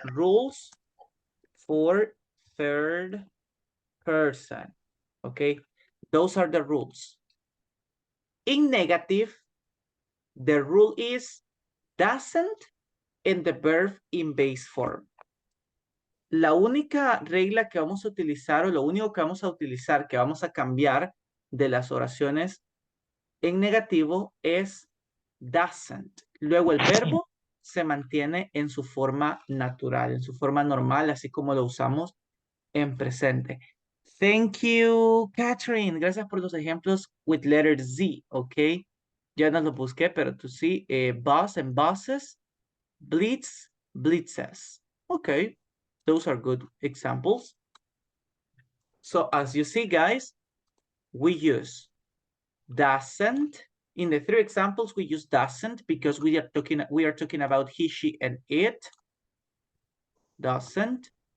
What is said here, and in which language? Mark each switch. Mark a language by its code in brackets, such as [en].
[en] Rules for third person, okay? Those are the rules. In negative, the rule is doesn't and the verb in base form. [es] La única regla que vamos a utilizar o lo único que vamos a utilizar, que vamos a cambiar de las oraciones en negativo es doesn't. Luego el verbo se mantiene en su forma natural, en su forma normal, así como lo usamos en presente. [en] Thank you, Catherine. [es] Gracias por los ejemplos [en] with letter Z, ¿ok? [es] Ya no los busqué, pero tú sí. [en] Bus and buses, blitz, blitzes. Okay, those are good examples. So as you see, guys, we use doesn't. In the three examples, we use doesn't because we are talking about he, she, and it. Doesn't.